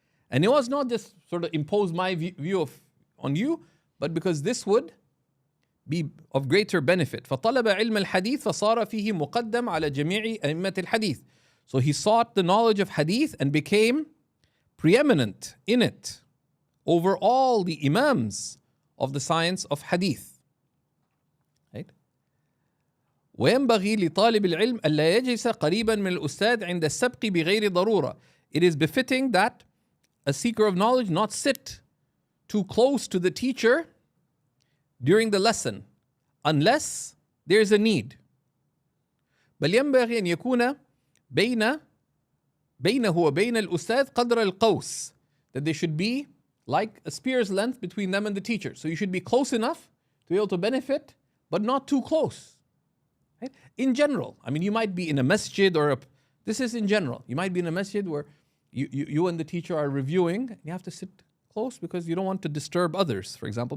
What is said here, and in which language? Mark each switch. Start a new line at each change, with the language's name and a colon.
English: And it was not just sort of impose my view on you, but because this would be of greater benefit.
Arabic: فَطَلَبَ عِلْمَ الْحَدِيث فَصَارَ فِيهِ مُقَدَّمْ عَلَى جَمِيعِ أَئِمَّةِ الْحَدِيثِ.
English: So he sought the knowledge of hadith and became preeminent in it over all the imams of the science of hadith. Right?
Arabic: وينبغي لطالب العلم ألا يجلس قريبا من الأستاذ عند السبق بغير ضرورة.
English: It is befitting that a seeker of knowledge not sit too close to the teacher during the lesson unless there is a need.
Arabic: بل ينبغي أن يكون بينه وبين الأستاذ قدر القوس,
English: that there should be like a spear's length between them and the teacher. So you should be close enough to be able to benefit, but not too close. Right? In general, I mean, you might be in a masjid this is in general. You might be in a masjid where you and the teacher are reviewing, and you have to sit close because you don't want to disturb others, for example.